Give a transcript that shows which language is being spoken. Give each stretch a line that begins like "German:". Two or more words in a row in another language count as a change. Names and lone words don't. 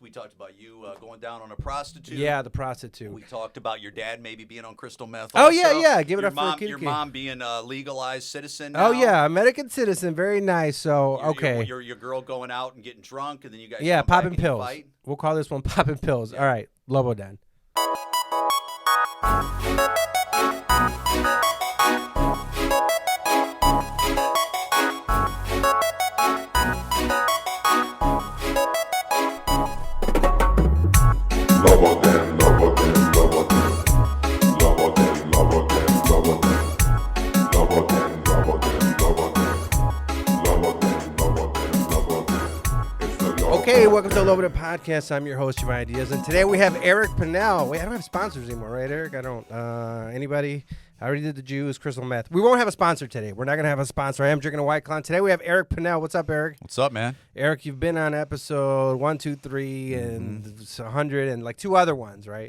English: We talked about you going down on a prostitute. Yeah, the prostitute. We talked about your dad maybe being on crystal meth. Oh, also. yeah. Give it your up mom, for Kiki. Your mom being a legalized citizen now. Oh, yeah, American citizen. Very nice. So, okay. Your girl going out and getting drunk, and then you guys yeah, come back popping and pills. fight. We'll call this one popping pills. Yeah. All right, Lobo Den. Lobo Den, Lobo Den, Lobo Den. Lobo Den, Lobo Den, Lobo Den. Lobo Den, Lobo Den, Lobo Den. Lobo Den, Lobo Den, Lobo Den. It's the Lobo Okay, welcome to the Lobo Den podcast. I'm your host, Giovanni Diaz, and today we have Eric Pennell. Wait, I don't have sponsors anymore, right, Eric? I don't. Anybody? I already did the Jews, crystal meth. We won't have a sponsor today. We're not going to have a sponsor. I am drinking a White Claw. Today we have Eric Pennell. What's up, Eric? What's up, man? Eric, you've been on episode 1, 2, 3, and 100 and like 2 other ones, right?